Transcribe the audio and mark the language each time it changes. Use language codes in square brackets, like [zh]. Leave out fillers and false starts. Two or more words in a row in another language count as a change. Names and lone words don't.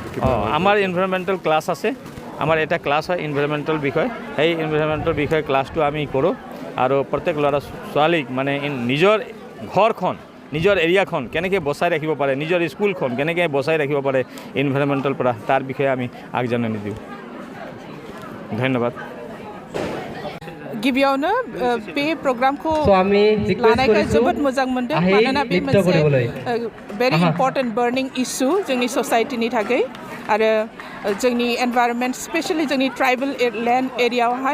[as] আমাৰ [en] environmental class [as] আছে আমাৰ এটা ক্লাছ হয় এনভাইৰনমেণ্টেল বিষয় সেই এনভাইৰনমেণ্টেল বিষয় ক্লাছটো আমি কৰোঁ আৰু প্ৰত্যেক ল'ৰা ছোৱালীক মানে নিজৰ ঘৰখন নিজৰ এৰিয়াখন কেনেকৈ বচাই ৰাখিব পাৰে নিজৰ স্কুলখন কেনেকৈ বচাই ৰাখিব পাৰে এনভাইৰনমেণ্টেল পৰা তাৰ বিষয়ে আমি আগজাননী দিওঁ ধন্যবাদ [brx] गिबियावनो बे प्रग्रामखौ लानायखाय जोबोद मोजां मोनदों मानोना बे मोनसे [en] very important burning issue [brx] जोंनि ससाइटिनि थाखाय आरो जोंनि [en] environment specially [brx] जोंनि [en] tribal land area